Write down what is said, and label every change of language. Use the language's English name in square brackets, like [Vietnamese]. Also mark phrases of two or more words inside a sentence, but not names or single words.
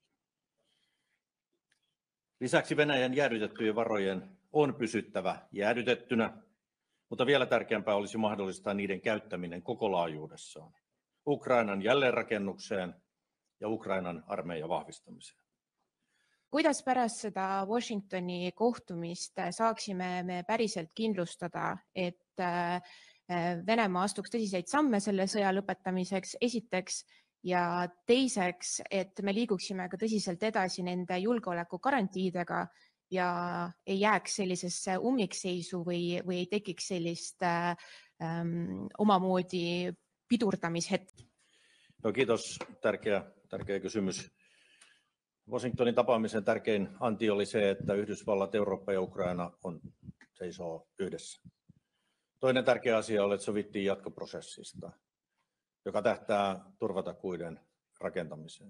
[Finnish] Lisäksi Venäjän jäädytettyjen varojen on pysyttävä jäädytettynä, mutta vielä tärkeämpää olisi mahdollistaa niiden käyttäminen koko laajuudessaan Ukrainan jälleenrakennukseen ja Ukrainan armeijan vahvistamiseen. [Estonian] Kuidas pärast seda Washingtoni kohtumist saaksime me päriselt kindlustada, et Venemaa astuks tõsiseid samme selle sõja lõpetamiseks esiteks ja teiseks, et me liiguksime ka tõsiselt edasi nende julgeolekugarantiidega ja ei jääks sellisesse ummikseisu või ei tekiks sellist omamoodi pidurdamishetki? [Finnish] No, kiitos. Tärkeä kysymys. Washingtonin tapaamisen tärkein anti oli se, että Yhdysvallat, Eurooppa ja Ukraina seisoo yhdessä. Toinen tärkeä asia oli, että sovittiin jatkoprosessista, joka tähtää turvatakuiden rakentamiseen.